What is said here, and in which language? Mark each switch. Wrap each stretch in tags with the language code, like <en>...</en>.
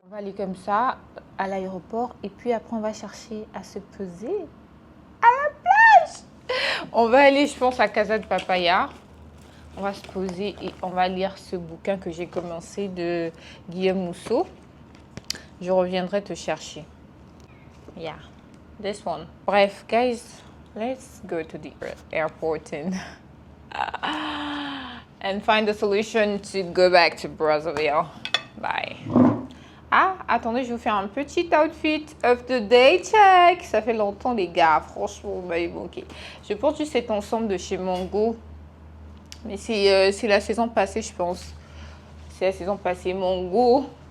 <fr>On va aller comme ça à l'aéroport et puis après on va chercher à se poser à la plage. On va aller, je pense, à Casa de Papaya. On va se poser et on va lire ce bouquin que j'ai commencé de Guillaume Musso. Je reviendrai te chercher.</fr> <en>Yeah, this one.</en> <fr>Bref,</fr> <en>guys, let's go to the airport and find a solution to go back to Brazzaville. Bye.</en> <fr>Ah, attendez, je vais vous faire un petit</fr> <en>outfit of the day check.</en> <fr>Ça fait longtemps, les gars. Franchement, vous m'avez manqué. Je porte juste cet ensemble de chez Mango. Mais c'est la saison passée, je pense. C'est la saison passée, Mango.</fr>